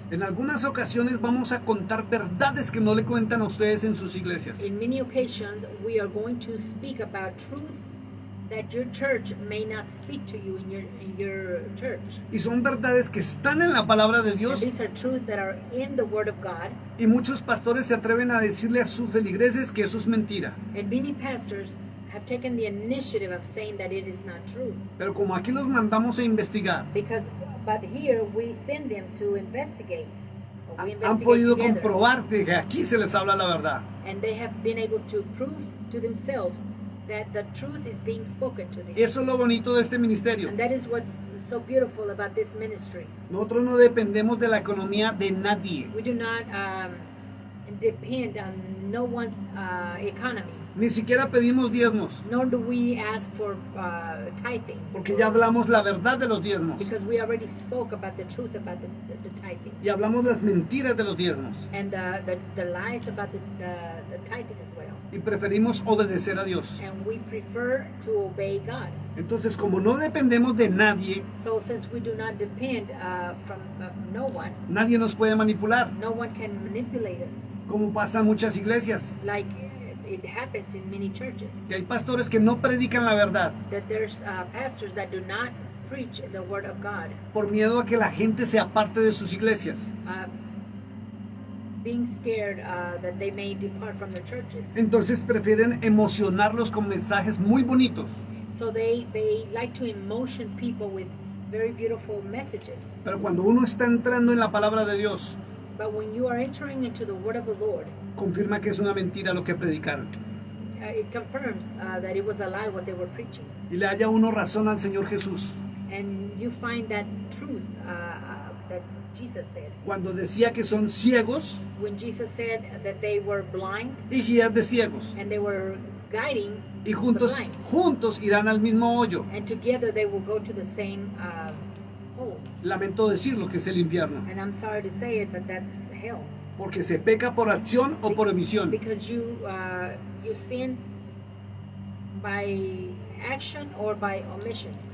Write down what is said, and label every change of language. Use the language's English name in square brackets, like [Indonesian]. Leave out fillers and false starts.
[Spanish] En algunas ocasiones vamos a contar verdades que no le cuentan a ustedes en sus iglesias. [English] In many occasions, we are going to speak about truths that your church may not speak to you in your church. [Spanish] Y son verdades que están en la palabra de [English] And [Spanish] Dios. [English] these are truths that are in the Word of God. [Spanish] Y muchos pastores se atreven a decirle a sus feligreses que eso es mentira. [English] And many pastors have taken the initiative of saying that it is not true. [Spanish] Pero como aquí los mandamos a investigar, [English] But here we send them to investigate. Or we investigate [Spanish] podido [English] together. [Spanish] comprobar de que aquí se les habla la verdad. [English] And they have been able to prove to themselves that the truth is being spoken to them. [Spanish] Eso es lo bonito de este ministerio. [English] And that is what's so beautiful about this ministry. [Spanish] Nosotros no dependemos de la economía de nadie. [English] We do not depend on no one's economy, [Spanish] Ni siquiera pedimos diezmos, [English] nor do we ask for tithing. [Spanish] porque ya hablamos la verdad de los diezmos. [English] Because we already spoke about the truth about the tithing. [Spanish] Y hablamos las mentiras de los diezmos. [English] And the lies about the tithing as well. [Spanish] Y preferimos obedecer a Dios. [English] And we prefer to obey God. [Spanish] Entonces, como no dependemos de nadie, [English] So since we do not depend from no one, [Spanish] nadie nos puede manipular, [English] no one can manipulate us. [Spanish] como pasa en muchas iglesias. [English] Like it happens in many churches. [Spanish] Que hay pastores que no predican la verdad [English] That there's pastors that do not preach the word of God. [Spanish] por miedo a que la gente se aparte de sus iglesias. [English] Being scared that they may depart from their churches. [Spanish] Entonces prefieren emocionarlos con mensajes muy bonitos. [English] So they like to emotion people with very beautiful messages. [Spanish] Pero cuando uno está entrando en la palabra de Dios, [English] But when you are entering into the word of the Lord, [Spanish] confirma que es una mentira lo que predicaron. [English] It confirms that it was a lie what they were preaching. [Spanish] Y le haya uno razón al Señor Jesús [English] And you find that truth that Jesus said. [Spanish] cuando decía que son ciegos [English] When Jesus said that they were blind [Spanish] y guías de ciegos. [English] and they were guiding [Spanish] Y [English] the [Spanish] juntos, [English] blind. [Spanish] juntos irán al mismo hoyo. [English] And together they will go to the same hole. [Spanish] Lamento decirlo que es el infierno. [English] And I'm sorry to say it, but that's hell. [Spanish] Porque se peca por acción o por omisión. [English] Because you sin by action or by omission.